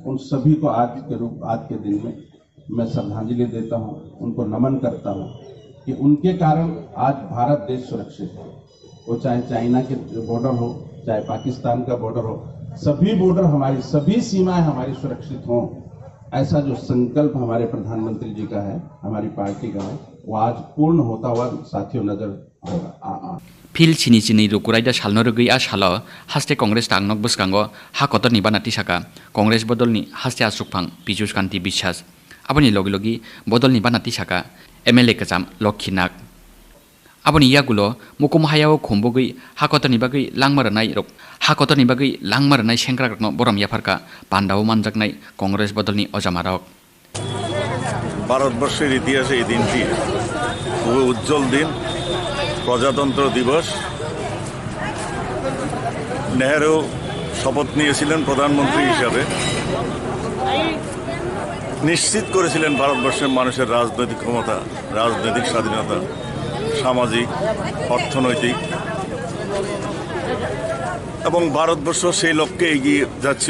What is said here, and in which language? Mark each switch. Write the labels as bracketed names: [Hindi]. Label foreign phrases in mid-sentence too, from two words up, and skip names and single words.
[Hindi] उन सभी को आज के दिन में मैं श्रद्धांजलि देता हूं, उनको नमन करता हूं कि उनके कारण आज भारत देश सुरक्षित है। वो चाहे चाइना के बॉर्डर हो, चाहे पाकिस्तान का बॉर्डर हो, सभी बॉर्डर हमारी, सभी सीमाएं हमारी सुरक्षित हों, ऐसा जो संकल्प हमारे प्रधानमंत्री जी का है, हमारी पार्टी का है, वो आज पूर्ण होता हुआ साथियों नजर आएगा। [Kok Borok] फिल चिनी चिनी रुकुराइदा सालनो रुगै आ सालो हास्ते कांग्रेस तांगनक बसकांगो हाकतरनि बानाति साका कांग्रेस बदलनि हास्ते आसुकफां पीयूष कांति बिश्वास आबनि लगे लगे बदलनि बानाति साका एमएलए कजाम लक्ष्मीनाग आबनि यागुलो मुकुम हायाव खुम्बुगै हाकतरनि बागै लांमारनाय सेंग्राग्राकनो बरम याफारका पान्डाव मानजाकनाय कांग्रेस बदलनि अजामारक [Bangla] ভারতবর্ষের ইতিহাসে এই দিনটি খুবই উজ্জ্বল দিন, প্রজাতন্ত্র দিবস। নেহেরু শপথ নিয়েছিলেন প্রধানমন্ত্রী হিসাবে, নিশ্চিত করেছিলেন ভারতবর্ষের মানুষের রাজনৈতিক ক্ষমতা, রাজনৈতিক স্বাধীনতা, সামাজিক, অর্থনৈতিক, এবং ভারতবর্ষ সেই লক্ষ্যে এগিয়ে যাচ্ছিল।